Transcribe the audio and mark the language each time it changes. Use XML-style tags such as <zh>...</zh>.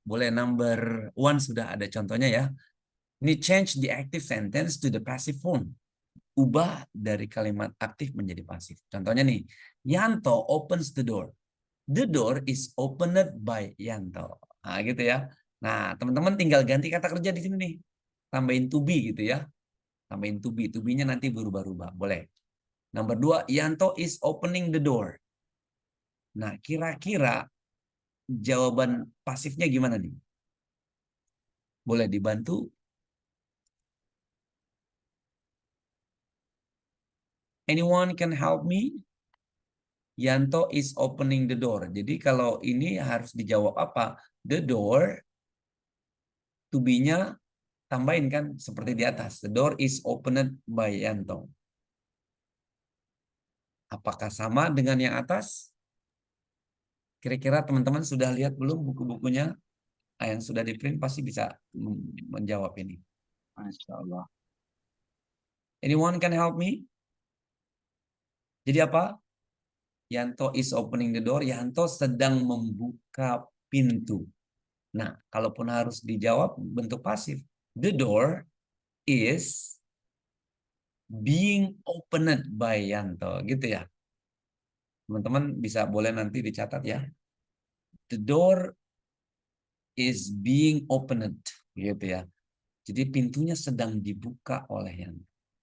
<id>Boleh number 1 sudah ada contohnya ya.</id> <en>Ini change the active sentence to the passive form.</en> <id>Ubah dari kalimat aktif menjadi pasif. Contohnya nih,</id> <en>Yanto opens the door. The door is opened by Yanto.</en> <id>Nah, gitu ya. Nah, teman-teman tinggal ganti kata kerja di sini nih. Tambahin to be gitu ya. Tambahin to be. To be-nya nanti berubah-ubah. Boleh. Nomor 2,</id> <en>Yanto is opening the door.</en> <id>Nah, kira-kira jawaban pasifnya gimana nih? Boleh dibantu?</id> <en>Anyone can help me? Yanto is opening the door.</en> <id>Jadi kalau ini harus dijawab apa? The door, to be-nya tambahin kan seperti di atas.</id> <en>The door is opened by Yanto.</en> <id>Apakah sama dengan yang atas? Kira-kira teman-teman sudah lihat belum buku-bukunya? Yang sudah di-print pasti bisa menjawab ini.</id> <en>Masya Allah. Anyone can help me?</en> <id>Jadi apa?</id> <en>Yanto is opening the door.</en> <id>Yanto sedang membuka pintu. Nah, kalaupun harus dijawab bentuk pasif.</id> <en>The door is being opened by Yanto.</en> <id>Gitu ya. Teman-teman bisa boleh nanti dicatat ya.</id> <en>The door is being opened.</en> <id>Gitu ya. Jadi pintunya sedang dibuka oleh Yanto.</id>